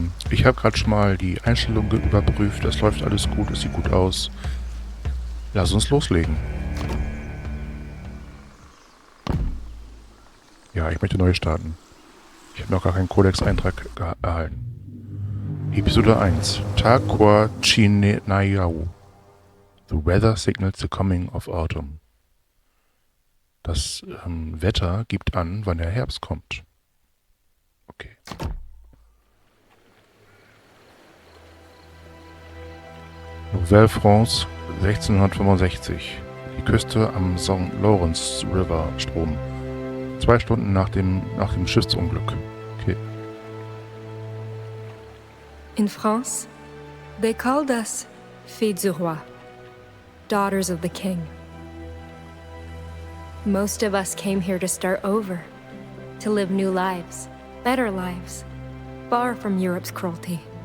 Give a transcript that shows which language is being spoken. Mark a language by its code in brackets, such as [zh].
[de] Ich habe gerade schon mal die Einstellungen überprüft, das läuft alles gut, es sieht gut aus. Lass uns loslegen. Ja, ich möchte neu starten. Ich habe noch gar keinen Codex-Eintrag erhalten. Episode 1. Takuatshina. [en] The weather signals the coming of autumn. [de] Das Wetter gibt an, wann der Herbst kommt. Okay. Nouvelle-France, 1665. Die Küste am St. Lawrence River Strom. 2 Stunden nach dem Schiffsunglück. Okay. [en] In France, they called us [fr] filles du roi, [en] daughters of the king. Most of us came here to start over, to live new lives, better lives, far from Europe's cruelty.